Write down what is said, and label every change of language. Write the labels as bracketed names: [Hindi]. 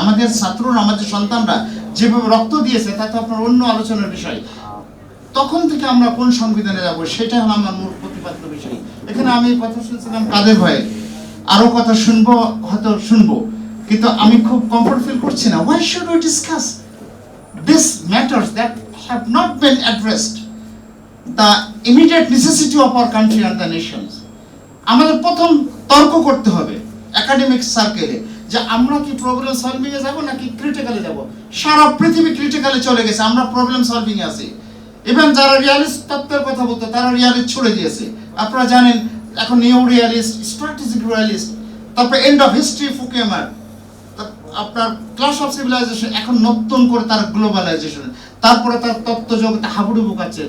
[Bangla] আমাদের ছাত্ররা, আমাদের সন্তানরা যেভাবে রক্ত দিয়েছে, তা তো আপনার অন্য আলোচনার বিষয়। তখন থেকে আমরা কোন সংবিধানে যাব, সেটা হলো আমার মূল প্রতিপাদ্য বিষয়। এখানে আমি কথা শুনছিলাম কাদের ভয়ে, আরো কথা শুনবো, হয়তো শুনবো, কিন্তু আমি খুব কমফর্ট ফিল করছি না। [English] Why should we discuss these matters that have not been addressed, the immediate necessity of our country and the nations? [Bangla] আমাদের প্রথম তর্ক করতে হবে একাডেমিক সার্কেলে, যে আমরা কি প্রবলেম সলভিং এ যাব নাকি ক্রিটিক্যালে যাব। সারা পৃথিবী ক্রিটিক্যালে চলে গেছে, আমরা প্রবলেম সলভিং এ আছি। ইভেন যারা রিয়ালিস্ট তত্ত্বের কথা বলতো, তারা রিয়ালিস্ট ছুড়ে দিয়েছে। আপনারা জানেন এখন নিউ রিয়ালিস্ট, স্ট্র্যাটেজিক রিয়ালিস্ট, তারপর এন্ড অফ হিস্ট্রি ফুকুয়ামার, আপনার ক্লাস অফ সিভিলাইজেশন, এখন নতুন করে তার গ্লোবালাইজেশন, তারপরে তার তত্ত্ব জগতে হাবুডুবু কাচ্ছে।